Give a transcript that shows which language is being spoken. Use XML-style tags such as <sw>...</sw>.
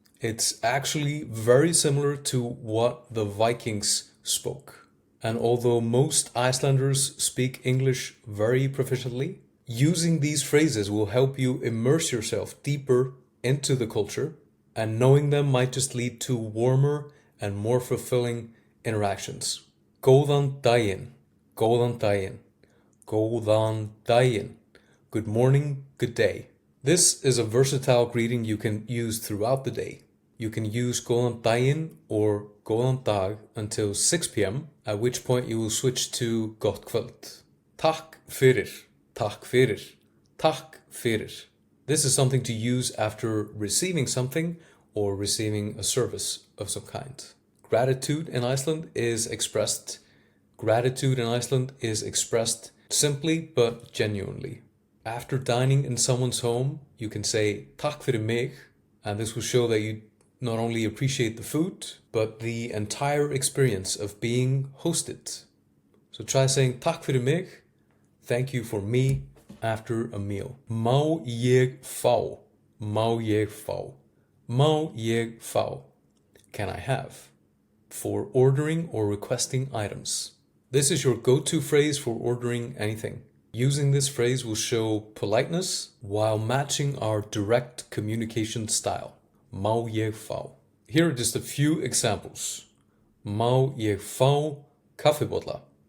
<en>It's actually very similar to what the Vikings spoke. And although most Icelanders speak English very proficiently, using these phrases will help you immerse yourself deeper into the culture, and knowing them might just lead to warmer and more fulfilling interactions.</en> <is>Góðan daginn, góðan daginn, góðan daginn.</is> <en>Good morning, good day. This is a versatile greeting you can use throughout the day. You can use</en> <is>góðan daginn</is> <en>or</en> <is>góðan dag</is> <en>until 6 p.m., at which point you will switch to</en> <is>gott kvöld. Takk fyrir, takk fyrir, takk fyrir.</is> <en>This is something to use after receiving something or receiving a service of some kind. Gratitude in Iceland is expressed simply but genuinely. After dining in someone's home, you can say</en> <is>Takk fyrir mig,</is> <en>and this will show that you not only appreciate the food, but the entire experience of being hosted. So try saying</en> <is>Takk fyrir mig,</is> <en>thank you for me, after a meal.</en> <is>Má ég fá, má ég fá, má ég fá,</is> <en>can I have? For ordering or requesting items. This is your go-to phrase for ordering anything. Using this phrase will show politeness while matching our direct communication style.</en> <is>Má ég fá.</is> <en>Here are just a few examples.</en> <is>Má ég fá kaffibolla?</is>